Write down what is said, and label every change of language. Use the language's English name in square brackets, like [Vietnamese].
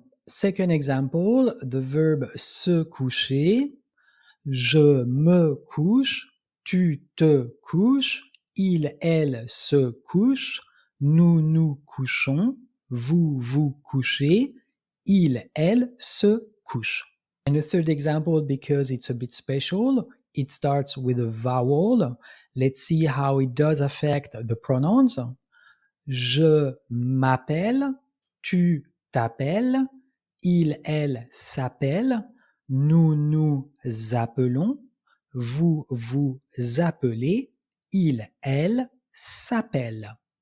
[English] Second example, the verb [French] se coucher, je me couche, tu te couches, il, elle se couche, nous nous couchons, vous vous couchez, il, elle se couche. [English] And the third example, because it's a bit special, it starts with a vowel. Let's see how it does affect the pronouns. [French] Je m'appelle, tu t'appelles, il, elle s'appelle, nous nous appelons, vous vous appelez, il, elle s'appelle.